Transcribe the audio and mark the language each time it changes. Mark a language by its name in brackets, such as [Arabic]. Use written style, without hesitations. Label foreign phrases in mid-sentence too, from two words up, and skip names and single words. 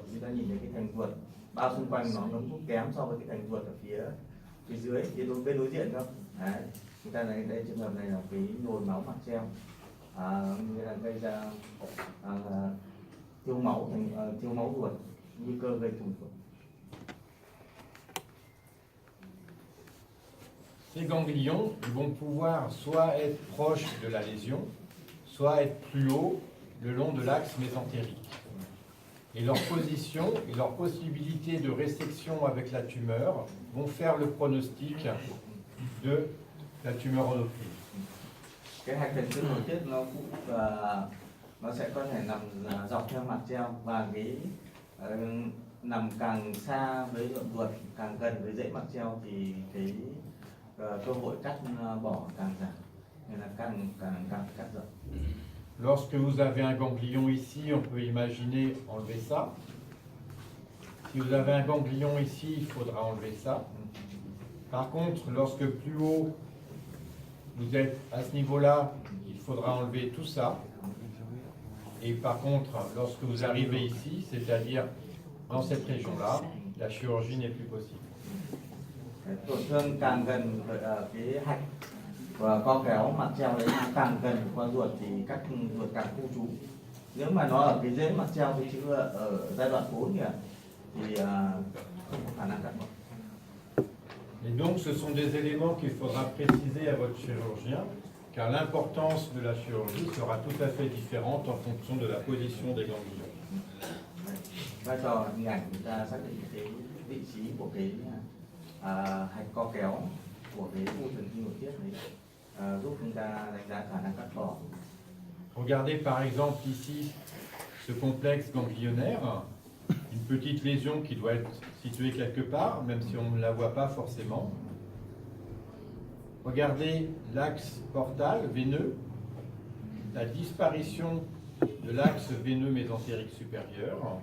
[Vietnamese] Chúng ta nhìn thấy cái thành ruột bao xung quanh nó ngấm thuốc kém so với cái thành ruột ở phía dưới, bên đối diện không? Đấy, chúng ta thấy đây trường hợp này là cái nhồi máu mặt treo, nghĩa là gây ra thiếu máu ruột, nguy cơ gây thủng ruột. [French] Ces ganglions vont pouvoir soit être proches de la lésion, soit être plus haut le long de l'axe mésentérique. Et leur position et leur possibilité de résection avec la tumeur vont faire le pronostic de la tumeur endocrine. [Vietnamese] Cái hạch thần kinh nội tiết nó sẽ có thể nằm dọc theo mặt treo, và cái nằm càng xa với ruột, càng gần với rễ mạc treo thì cái cơ hội cắt bỏ càng giảm, nên là càng cắt rộng. [French] Lorsque vous avez un ganglion ici, on peut imaginer enlever ça. Si vous avez un ganglion ici, il faudra enlever ça. Par contre, lorsque plus haut, vous êtes à ce niveau-là, il faudra enlever tout ça. Et par contre, lorsque vous arrivez ici, c'est-à-dire dans cette région-là, la chirurgie n'est plus possible. [Vietnamese] Tổn thương càng gần cái hạch và co kéo mạc treo đấy, càng gần qua ruột thì cắt ruột càng khu trú. Nếu mà nó ở cái rễ mạc treo thì chứ ở giai đoạn 4 kìa thì không có khả năng cắt bỏ. [French] Et donc, ce sont des éléments qu'il faudra préciser à votre chirurgien, car l'importance de la chirurgie sera tout à fait différente en fonction de la position des ganglions. [Vietnamese] Vai trò hình ảnh chúng ta xác định cái vị trí của cái hạch co kéo của cái u thần kinh nội tiết đấy, giúp chúng ta đánh giá khả năng cắt bỏ. [French] Regardez par exemple ici ce complexe ganglionnaire, une petite lésion qui doit être située quelque part, même si on ne la voit pas forcément. Regardez l'axe portal veineux, la disparition de l'axe veineux mésentérique supérieur.